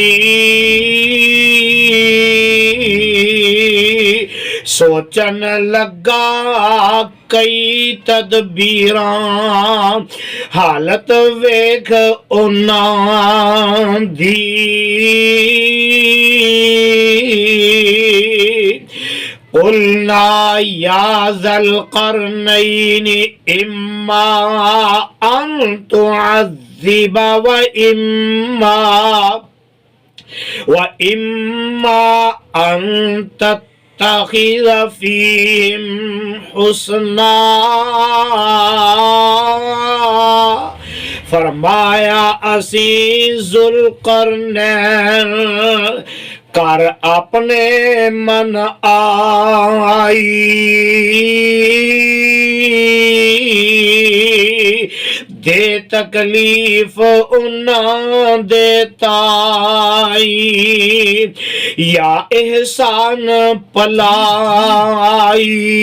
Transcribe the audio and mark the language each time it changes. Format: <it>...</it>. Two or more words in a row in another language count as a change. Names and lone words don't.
<pa>سوچن لگا کئی تدبیراں حالت ویکھ اونہاں دی.</pa> <ar>قلنا يا ذا القرنين إما أن تعذب وإما أن تتخذ فيهم حسنا.</ar> <pa>فرمایا اسیں ذوالقرنین کر اپنے من آئی، دے تکلیف اونہاں دیتائی، یا احسان پلائی.</pa>